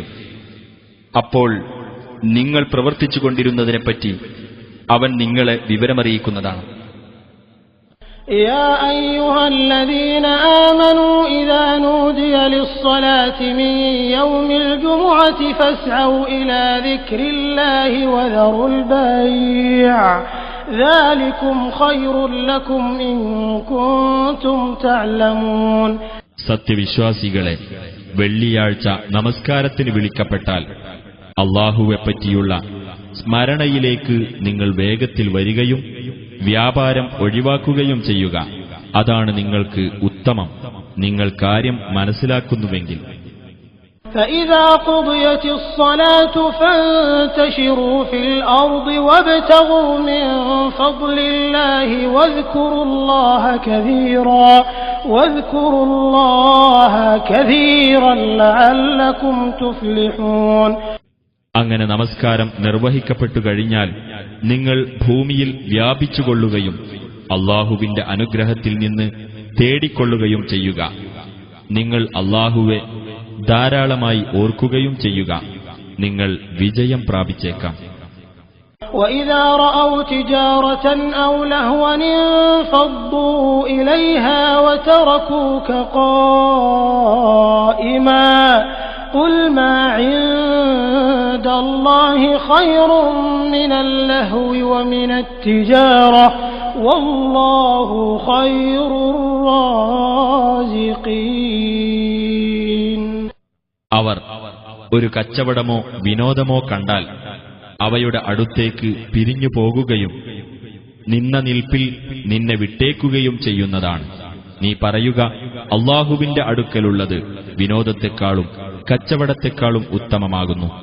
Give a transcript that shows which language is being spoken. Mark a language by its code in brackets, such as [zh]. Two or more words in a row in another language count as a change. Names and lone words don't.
[ml] അപ്പോൾ നിങ്ങൾ പ്രവർത്തിച്ചുകൊണ്ടിരുന്നതിനെപ്പറ്റി അവൻ നിങ്ങളെ വിവരമറിയിക്കുന്നതാണ്. [ar] يا أيها الذين آمنوا إذا نودي للصلاة من يوم الجمعة فاسعوا إلى ذكر الله وذروا البيع ذلكم خير لكم إن كنتم تعلمون. [ml] സത്യവിശ്വാസികളെ, വെള്ളിയാഴ്ച നമസ്കാരത്തിന് വിളിക്കപ്പെട്ടാൽ അല്ലാഹുവെപ്പറ്റിയുള്ള സ്മരണയിലേക്ക് നിങ്ങൾ വേഗത്തിൽ വരികയും വ്യാപാരം ഒഴിവാക്കുകയും ചെയ്യുക. അതാണ് നിങ്ങൾക്ക് ഉത്തമം, നിങ്ങൾ കാര്യം മനസ്സിലാക്കുന്നുവെങ്കിൽ. [ar] فإذا قضيت الصلاة فانتشروا في الأرض وابتغوا من فضل الله واذكروا الله كثيرا لعلكم تفلحون. [ml] അങ്ങനെ നമസ്കാരം നിർവഹിക്കപ്പെട്ടു കഴിഞ്ഞാൽ നിങ്ങൾ ഭൂമിയിൽ വ്യാപിച്ചുകൊള്ളുകയും അല്ലാഹുവിന്റെ അനുഗ്രഹത്തിൽ നിന്ന് തേടിക്കൊള്ളുകയും ചെയ്യുക. നിങ്ങൾ അല്ലാഹുവെ ധാരാളമായി ഓർക്കുകയും ചെയ്യുക, നിങ്ങൾ വിജയം പ്രാപിച്ചേക്കാം. [ar] وَإِذَا رَأَوْا تِجَارَةً أَوْ لَهْوًا انفَضُّوا إِلَيْهَا وَتَرَكُوكَ قَائِمًا قُلْ مَا عِندَ اللَّهِ خَيْرٌ مِنَ اللَّهْوِ وَمِنَ التِّجَارَةِ وَاللَّهُ خَيْرُ الرَّازِقِينَ. [ml] അവർ ഒരു കച്ചവടമോ വിനോദമോ കണ്ടാൽ അവയുടെ അടുത്തേക്ക് പിരിഞ്ഞു പോകുകയും നിന്ന നിൽപ്പിൽ നിന്നെ വിട്ടേക്കുകയും ചെയ്യുന്നതാണ്. നീ പറയുക, അല്ലാഹുവിന്റെ അടുക്കലുള്ളത് വിനോദത്തെക്കാളും കച്ചവടത്തെക്കാളും ഉത്തമമാകുന്നു.